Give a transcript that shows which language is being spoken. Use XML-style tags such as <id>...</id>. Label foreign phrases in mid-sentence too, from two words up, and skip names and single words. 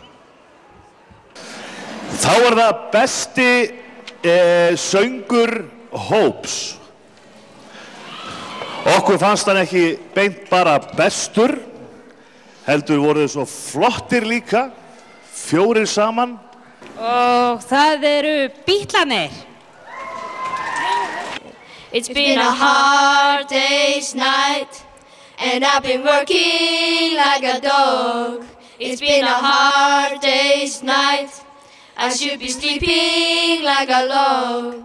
<is>Þá það besti söngur hóps. Okkur fannst hann ekki beint bara bestur, heldur voru svo flottir líka, 4 saman. Og það eru Bítlarnir.</is> <en>It's been a hard day's night, and I've been working like a dog. It's been a hard day's night, I should be sleeping like a log.</en>